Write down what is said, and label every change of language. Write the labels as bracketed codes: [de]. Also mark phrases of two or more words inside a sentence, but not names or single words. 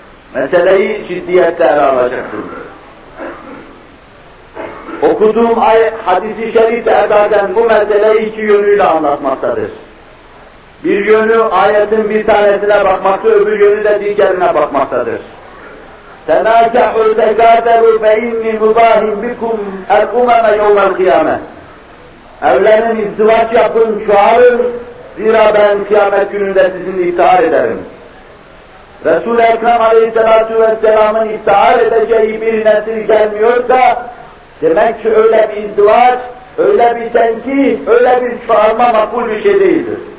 [tr] Meseleyi ciddiyetle ele alacaksın. Okuduğum hadis-i şerif de esasen bu meseleyi iki yönüyle anlatmaktadır. Bir yönü ayetin bir tanesine bakmakta, öbür yönü de diğerine bakmaktadır. [ar] تَنَاكَحُوا تَكَاثَرُوا فَاِنِّي مُبَاهٍ بِكُمْ الْاُمَمَ يَوْمَ الْقِيَامَةِ [tr] Evlenin, izdivaç yapın, çoğalın, zira ben kıyamet gününde sizinle iftihar ederim. Resul-i Ekrem [ar] عليه الصلاة والسلام'ın [tr] iftihar edeceği bir nesil gelmiyorsa, demek ki öyle bir izdivaç, öyle bir tenkih, öyle bir çoğalma makbul bir şey değildir.